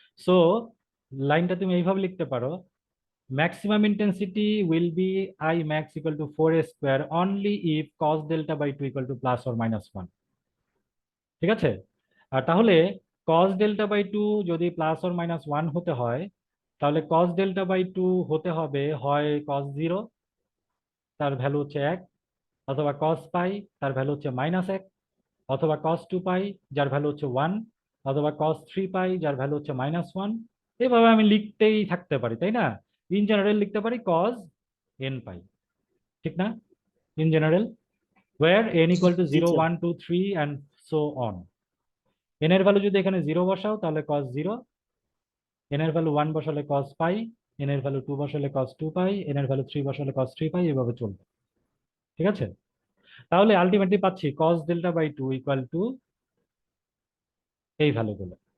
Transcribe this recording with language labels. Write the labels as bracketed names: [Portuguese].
[Bangla] So লাইনটা তুমি এইভাবে লিখতে পারো, [English] maximum intensity will be I max equal to 4a square only if cos delta by 2 equal to plus or minus 1। [Bangla] ঠিক আছে। আর তাহলে cos delta by 2 যদি প্লাস অর মাইনাস 1 হতে হয় তাহলে cos delta by 2 হতে হবে হয় cos 0, তার ভ্যালু হচ্ছে 1, অথবা cos পাই, তার ভ্যালু হচ্ছে -1, অথবা cos 2 পাই যার ভ্যালু হচ্ছে 1, অথবা cos 3 পাই যার ভ্যালু হচ্ছে -1। এভাবে আমি লিখতেই থাকতে পারি, তাই না? ইন জেনারেল লিখতে পারি cos n পাই, ঠিক না? [English] in general where n equal to [Bangla] G [English] 0 [Bangla] sir. [English] 1 2 3 and so on। [Bangla] n এর ভ্যালু যদি এখানে 0 বসাও তাহলে cos 0, n এর ভ্যালু 1 বসালে cos পাই, n এর ভ্যালু 2 বসালে cos 2 পাই, n এর ভ্যালু 3 বসালে cos 3 পাই, এভাবে চলবে। ঠিক আছে। তাহলে আলটিমেটলি পাচ্ছি cos delta by 2 equal to এই ভ্যালুগুলো।